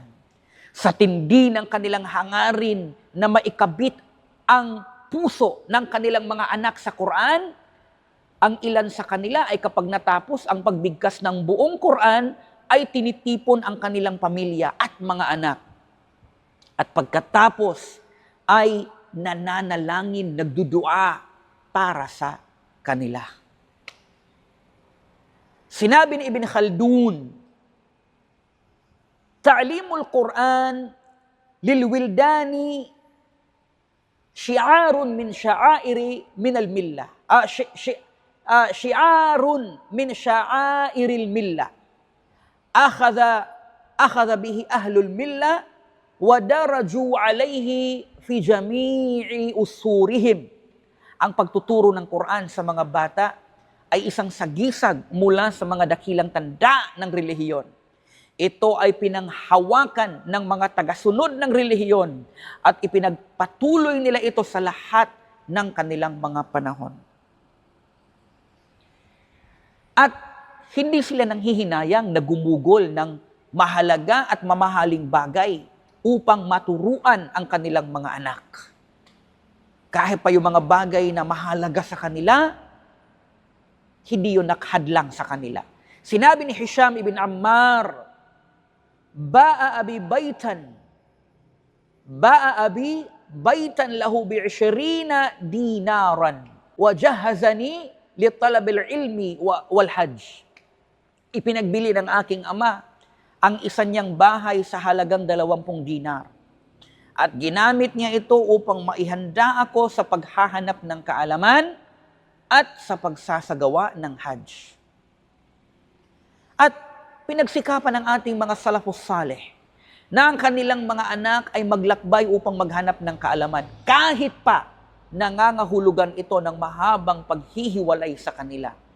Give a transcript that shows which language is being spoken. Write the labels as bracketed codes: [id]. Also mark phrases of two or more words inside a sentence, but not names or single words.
[tl] Sa tindi ng kanilang hangarin na maikabit ang puso ng kanilang mga anak sa Quran, ang ilan sa kanila ay kapag natapos ang pagbigkas ng buong Quran, ay tinitipon ang kanilang pamilya at mga anak. At pagkatapos ay nananalangin, nagdudua para sa kanila. Sinabi ni Ibn Khaldun, [ar] "تعليم القرآن للولدان شعار من شعائر من الملة." شعار من شعائر الملة. أخذ به أهل الملة ودرجوا عليه في جميع عصورهم. [tl] Ang pagtuturo ng Quran sa mga bata ay isang sagisag mula sa mga dakilang tanda ng relihiyon. ito ay pinanghawakan ng mga tagasunod ng relihiyon at ipinagpatuloy nila ito sa lahat ng kanilang mga panahon. At hindi sila nanghihinayang na gumugol ng mahalaga at mamahaling bagay upang maturuan ang kanilang mga anak. Kahit pa yung mga bagay na mahalaga sa kanila, hindi yun nakhadlang sa kanila. Sinabi ni Hisham ibn Ammar, [ar] باع أبي بيتا له بـ20 دينارا وجهزني لطلب العلم والحج. [tl] Ipinagbili ng aking ama ang isa niyang bahay sa halagang 20 dinar. At ginamit niya ito upang maihanda ako sa paghahanap ng kaalaman at sa pagsasagawa ng hajj. At pinagsikapan ng ating mga [ar] السلف الصالح [tl] na ang kanilang mga anak ay maglakbay upang maghanap ng kaalaman kahit pa nangangahulugan ito ng mahabang paghihiwalay sa kanila.